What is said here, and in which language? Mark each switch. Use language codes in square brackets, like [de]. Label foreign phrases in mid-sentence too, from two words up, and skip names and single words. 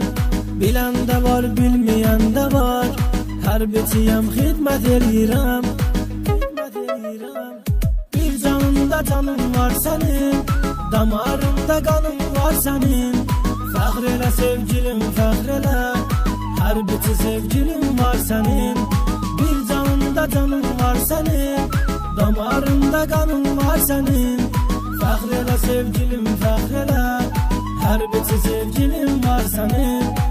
[az] Bilən də var, bilməyən də var, hərbçiyəm, xidmət eləyirəm. Bir canında canım var sənin. [tr] Damarında kanım var senin. [az] Fəxr elə sevgilim, fəxr elə. Hər biti sevgilim var senin. [tr] Bir canında canın var senin. Damarında kanın var senin. [az] Fəxr elə sevgilim, fəxr elə. Hər biti sevgilim var senin.